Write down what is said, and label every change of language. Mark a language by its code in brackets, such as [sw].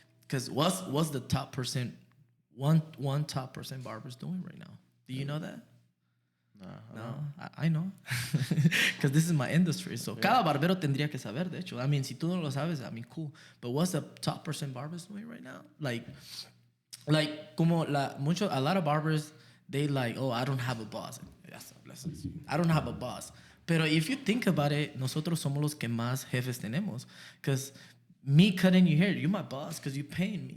[en] Because what's the top percent, one top percent barbers doing right now? Do you know that? No, I know. Because this is my industry. So, [es] cada barbero tendría que saber, de hecho. [en] I mean, [es] si tú no lo sabes, [en] I mean, cool. But what's the top percent barbers doing right now? Like como a lot of barbers, they like, oh, I don't have a boss. I don't have a boss. [es] Pero [en] if you think about it, [es] nosotros somos los que más jefes tenemos. [en] Because me cutting your hair, you're my boss because you're paying me.